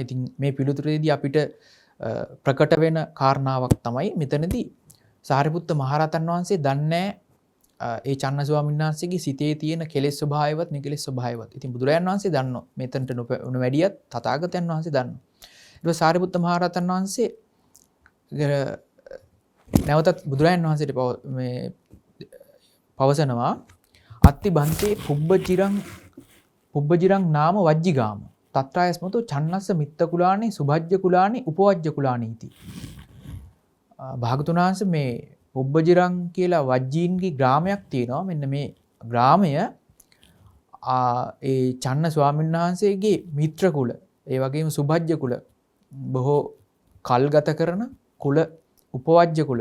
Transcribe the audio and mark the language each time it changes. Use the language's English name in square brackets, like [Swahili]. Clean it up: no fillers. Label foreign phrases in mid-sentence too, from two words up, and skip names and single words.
[Sinhala] ඉතින් මේ පිළිතුරේදී අපිට ප්‍රකට වෙන කාරණාවක් තමයි මෙතනදී සාරිපුත්ත මහරහතන් වහන්සේ දන්නේ ඒ චන්න ස්වාමීන් වහන්සේගේ සිතේ තියෙන කෙලෙස් ස්වභාවයවත් නිකලෙස් ස්වභාවයවත්. ඉතින් බුදුරජාණන් වහන්සේ දන්නෝ මෙතනට නො වැඩියත් තථාගතයන් වහන්සේ දන්නෝ. ඊට පස්සේ සාරිපුත්ත මහරහතන් වහන්සේ නැවතත් බුදුරජාණන් වහන්සේට මේ පවසනවා [Pali] අත්ති බන්තේ පුබ්බජිරං නාම වජ්ජිගාම තත්‍රායස්මතු චන්නස්ස මිත්ත කුලානි සුභජ්ජ කුලානි උපවජ්ජ කුලානි इति. [Sinhala] භාගතුන් වහන්සේ මේ පුබ්බජිරං කියලා වජ්ජීන්ගේ ග්‍රාමයක් තියෙනවා. මෙන්න මේ ග්‍රාමය ඒ චන්න ස්වාමීන් වහන්සේගේ මිත්‍ර කුල ඒ වගේම සුභජ්ජ කුල බොහෝ කල් ගත කරන කුල උපවජ්ජ කුල.